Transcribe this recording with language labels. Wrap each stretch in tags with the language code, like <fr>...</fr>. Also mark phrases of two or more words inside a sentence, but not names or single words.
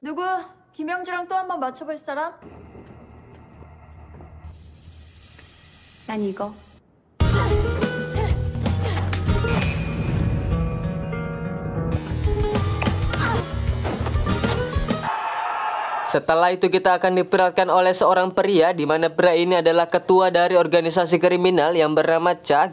<ko>누구? 김영주랑 또 한 번 맞춰볼 사람? 난 이거.</ko> <id>Setelah itu kita akan diperankan oleh seorang pria di mana pria ini adalah ketua dari organisasi kriminal yang bernama Cha.</id>